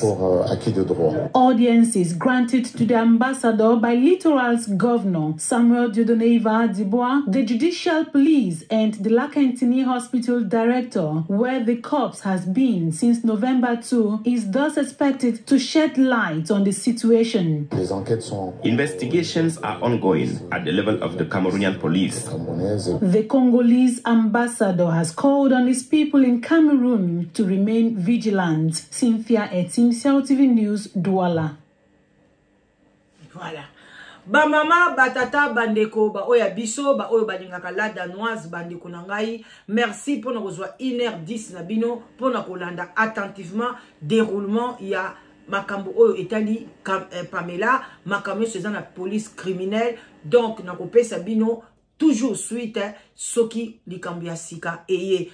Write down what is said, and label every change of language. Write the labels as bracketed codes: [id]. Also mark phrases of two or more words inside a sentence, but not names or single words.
[en] Audiences granted to the ambassador by Littoral's governor, Samuel Dieudonné Dubois, the judicial police and the Lakentini Hospital director, where the corpse has been since November 2, is thus expected to shed light on the situation. Investigations are ongoing at the level of the Cameroonian police. The Congolese ambassador has called on his people in Cameroon to remain vigilant. Cynthia Etim, Cell TV News, Douala. Voilà. [ln] Ba mama batata bandeko ba oya biso ba oyo balingaka la danoise bandeko na ngai, [fr] merci pour [ln] na kozwa 1h10 na bino pour na kolanda [fr] attentivement déroulement [ln] ya makambo oyo etali Pamela, makambo seza na [fr] police criminelle, [ln] donc na kopesa bino [fr] toujours suite [ln] soki likambo ya sika eye.